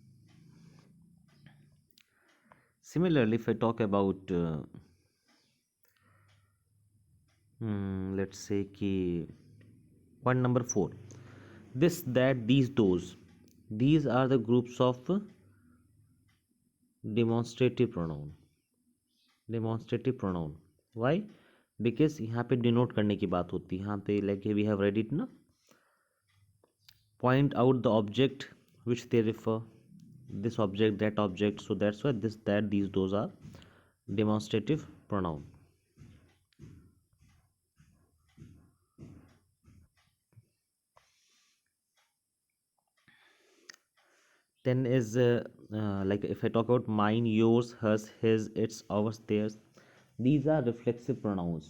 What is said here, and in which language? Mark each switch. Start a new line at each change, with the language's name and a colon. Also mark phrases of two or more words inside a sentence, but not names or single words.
English: Similarly, if I talk about let's say कि point number 4, this, that, these, those, these are the groups of demonstrative pronoun. Demonstrative pronoun. Why? Because
Hindi: यहाँ पे denote करने की बात होती है. यहाँ पे
English: like we have read it ना, point out the object which they refer, this object, that object. So that's why this, that, these, those are demonstrative pronoun. Then is like if I talk about mine, yours, hers, his, its, ours, theirs, these are reflexive pronouns.